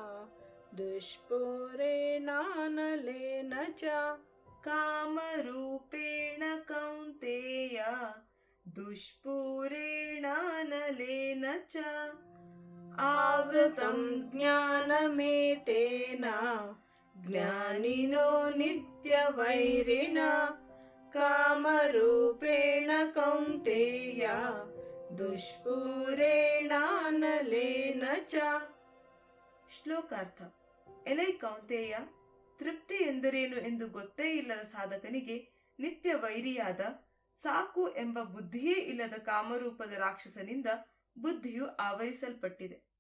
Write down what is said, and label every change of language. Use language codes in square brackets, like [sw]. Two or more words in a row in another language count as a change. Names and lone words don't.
[sa] दुष्पूरेणानलेन च आवृतं ज्ञानमेतेन ज्ञानिनो नित्यवैरिणा कामरूपेण कौन्तेय दुष्पूरेणानलेन च. [kn] ಶ್ಲೋಕಾರ್ಥ. ಎಲೈ ಕೌಂತೆಯ, ತೃಪ್ತಿ ಎಂದರೇನು ಎಂದು ಗೊತ್ತೇ ಇಲ್ಲದ ಸಾಧಕನಿಗೆ ನಿತ್ಯ ವೈರಿಯಾದ ಸಾಕು ಎಂಬ ಬುದ್ಧಿಯೇ ಇಲ್ಲದ ಕಾಮರೂಪದ ರಾಕ್ಷಸನಿಂದ ಬುದ್ಧಿಯು ಆವರಿಸಲ್ಪಟ್ಟಿದೆ.